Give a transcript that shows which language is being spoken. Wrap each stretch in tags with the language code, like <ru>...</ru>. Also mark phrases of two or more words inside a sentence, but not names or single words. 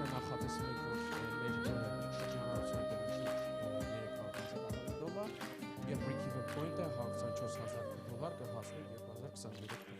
<hy>նախատեսվում է, որ մեր շրջանառությունը $3,000 եւ</hy> <en>break-even point-</en> <hy>ը $24,000 կհասնի 2023</hy>